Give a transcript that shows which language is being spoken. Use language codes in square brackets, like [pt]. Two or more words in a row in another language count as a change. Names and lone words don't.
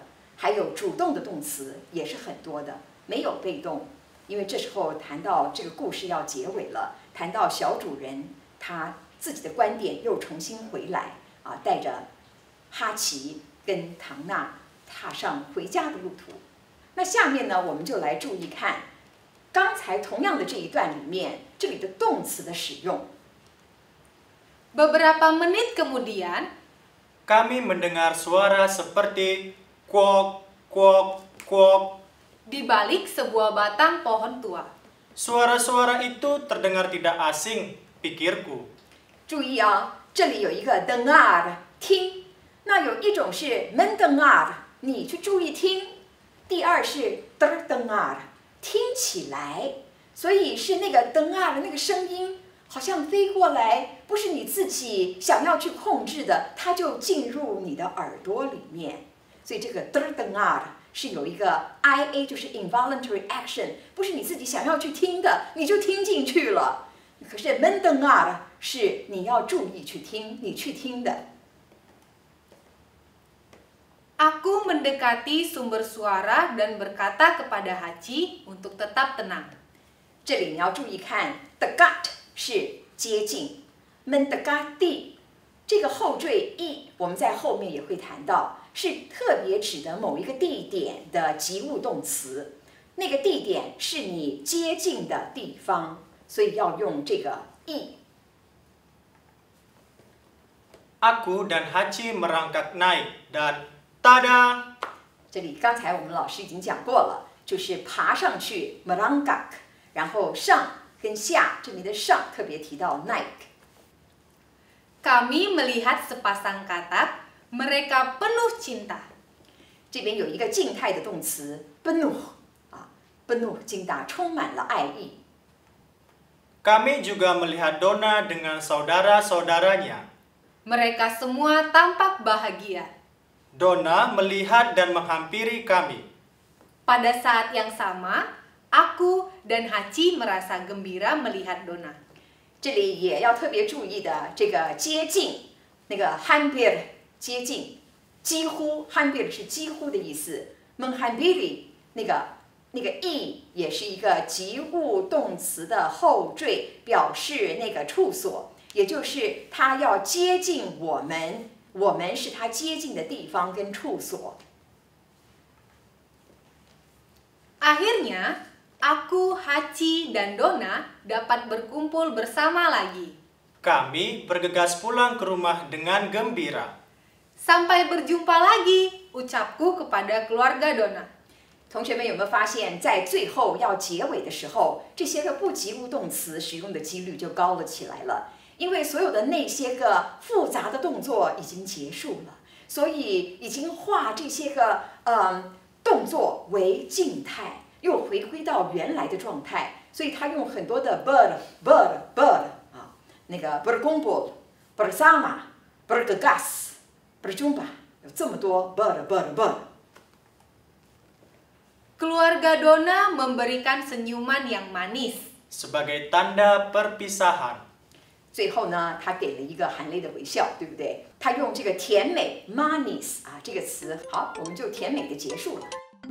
[zh] 还有主动的动词也是很多的，没有被动，因为这时候谈到这个故事要结尾了，谈到小主人他自己的观点又重新回来啊，带着哈奇跟唐娜踏上回家的路途。那下面呢，我们就来注意看刚才同样的这一段里面，这里的动词的使用。 [id] Beberapa menit kemudian, kami mendengar suara seperti kuok, kuok, kuok. Di balik sebuah batang pohon tua. Suara-suara itu terdengar tidak asing, pikirku. [zh] 注意啊，这里有一个 dengar 听，那有一种是 mendengar 你去注意听，第二是 terdengar 听起来，所以是那个 dengar 的那个声音好像飞过来，不是你自己想要去控制的，它就进入你的耳朵里面。所以这个 terdengar 是有一个 ia 就是 [en] involuntary action， [zh] 不是你自己想要去听的，你就听进去了。可是 mendengar 是你要注意去听，你去听的。 [id] Aku mendekati sumber suara dan berkata kepada Hachi untuk tetap tenang. [zh] 这里你要注意看 dekat 是接近 mendekati 这个后缀 e 我们在后面也会谈到，是特别指的某一个地点的及物动词，那个地点是你接近的地方，所以要用这个 e。 [id] Aku dan Hachi merangkak naik dan tada！ [zh] 这里刚才我们老师已经讲过了，就是爬上去 merangkak， 然后上跟下，这里的上特别提到 [id] naik。Kami melihat sepasang katak, mereka penuh cinta。 [zh] 这边有一个静态的动词 penuh 啊 ， [id] penuh cinta [zh] 充满了爱意。 [id] Kami juga melihat Donna dengan saudara-saudaranya. Mereka semua tampak bahagia. Donna melihat dan menghampiri kami. Pada saat yang sama, aku dan Hachi merasa gembira melihat Donna。这里也要特别注意的，这个接近，那个 hampir 接近，几乎 hampir 是几乎的意思 ，menghampiri 那个 e 也是一个及物动词的后缀，表示那个处所，也就是它要接近我们，我们是它接近的地方跟处所。 Akhirnya, aku, Hachi, dan Donna dapat berkumpul bersama lagi. Kami bergegas pulang ke rumah dengan gembira. Sampai berjumpa lagi, ucapku kepada keluarga Donna。 [zh] 同学们有没有发现，在最后要结尾的时候，这些个不及物动词使用的几率就高了起来了？因为所有的那些个复杂的动作已经结束了，所以已经化这些个动作为静态，又回归到原来的状态。所以他用很多的 bird 啊，那个 [id] berkumpul bersama bergegas berjumpa [zh] 有这么多 [id] bird。Keluarga Donna memberikan senyuman yang manis sebagai tanda perpisahan。 [zh] 最后呢，他给了一个含泪的微笑，对不对？他用这个甜美 manis 啊这个词，好，我们就甜美的结束了。